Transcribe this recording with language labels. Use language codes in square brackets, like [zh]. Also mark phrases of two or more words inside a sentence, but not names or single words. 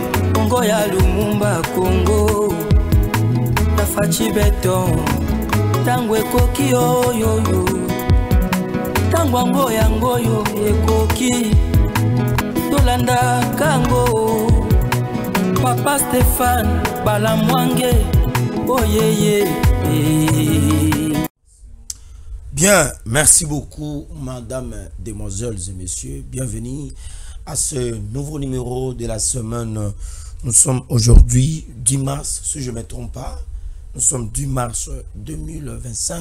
[ln] Congo ya Lumumba Congo Tafachi beton Tango ekoki oyoyo Tango ango yango yo ekoki Tolanda kango Papa Stéphane Balamwange [en] Oh yeah yeah. [fr] Bien, merci beaucoup, madame, demoiselles et messieurs. Bienvenue à ce nouveau numéro de la semaine. Nous sommes aujourd'hui 10 mars, si je ne me trompe pas. Nous sommes 10 mars 2025.